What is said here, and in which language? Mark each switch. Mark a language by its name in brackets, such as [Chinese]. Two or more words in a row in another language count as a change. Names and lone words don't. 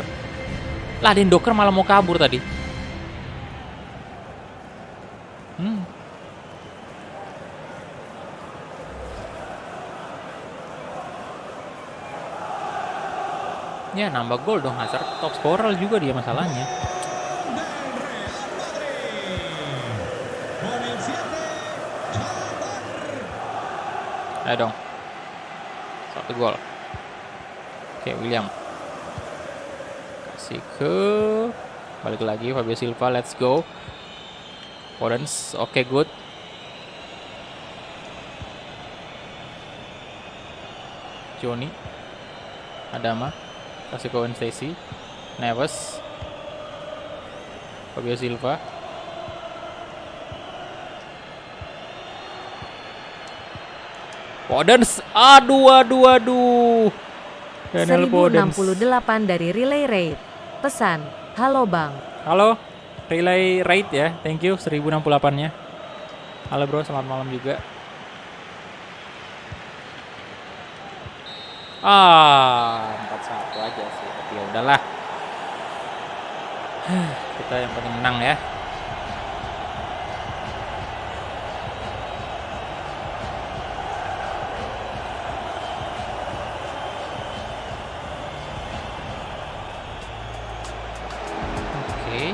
[Indonesian] Lah Docker malah mau kabur tadi. Ya nambah gol dong Hazard, [English] top scorer [Indonesian] juga dia masalahnya. [Spanish] Del Real Madrid. Con el 7, Hazard. [Indonesian] Ayo dong. 1 gol. Oke, William. Kasih ke balik lagi Fabio Silva, [English] let's go. [Indonesian] Foden, oke good. Johnny. Adama. Kasih ke Owen Stacy, Neves, Fabio Silva, Foden, aduh. Daniel Foden. 1068 dari Relay Rate. Pesan, halo bang. Halo, Relay Rate ya, [English] thank you 1068-nya. [Indonesian] Halo bro, selamat malam juga. 4-1 aja sih, tapi ya udahlah. Kita yang penting menang ya. Oke.